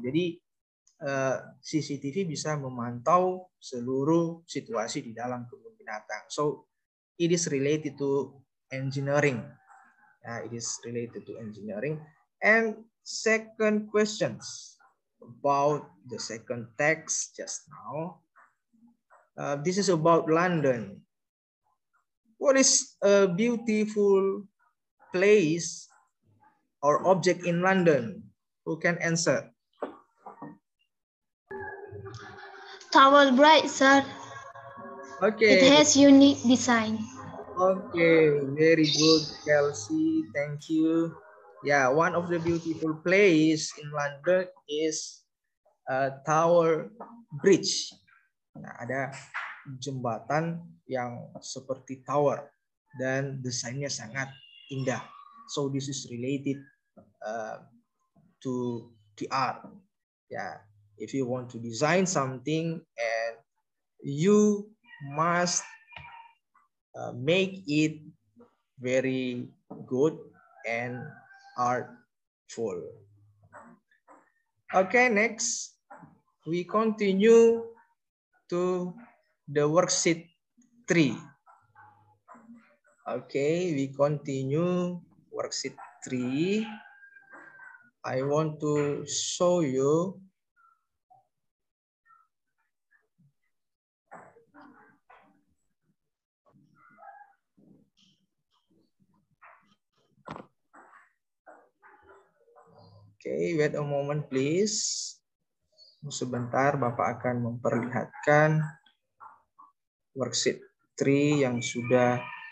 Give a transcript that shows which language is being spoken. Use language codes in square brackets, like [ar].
[id] Jadi CCTV bisa memantau seluruh situasi di dalam kebun binatang. [en] So it is related to engineering. It is related to engineering. And second questions about the second text just now. This is about London. What is a beautiful place or object in London? Who can answer? Tower Bridge, sir. Okay. It has unique design. Okay, very good, Kelsey. Thank you. Yeah, one of the beautiful place in London is Tower Bridge. [id] Nah, ada jembatan yang seperti tower dan desainnya sangat indah. [en] So this is related to the art. Yeah, if you want to design something and you must make it very good and artful. Okay, next we continue to the worksheet 3. Okay, we continue worksheet 3. I want to show you okay, wait a moment please. [id] Sebentar, Bapak akan memperlihatkan worksheet 3 yang sudah